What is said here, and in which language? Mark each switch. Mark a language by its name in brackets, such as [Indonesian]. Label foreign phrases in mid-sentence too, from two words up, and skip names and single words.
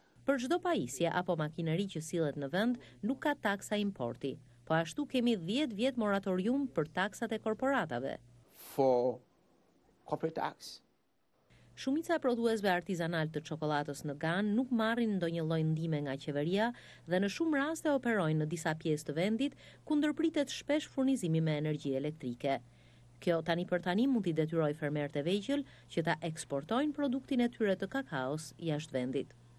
[Albanian] Për çdo pajisje apo makineri që sillet në vend, nuk ka taksa importi. Po ashtu kemi 10 vjet moratorium për taksat e korporatave. [English] For corporate tax. [Albanian] Shumica e prodhuesve artizanal të çokoladës në Gan nuk marrin ndonjë lloj ndihme nga qeveria dhe në shumë raste operojnë në disa pjesë të vendit ku ndërpritet shpesh furnizimi me energji elektrike. Kjo tani për tani mund t'i detyrojë fermerët e vegjël që ta eksportojnë produktin e tyre të kakaos jashtë vendit.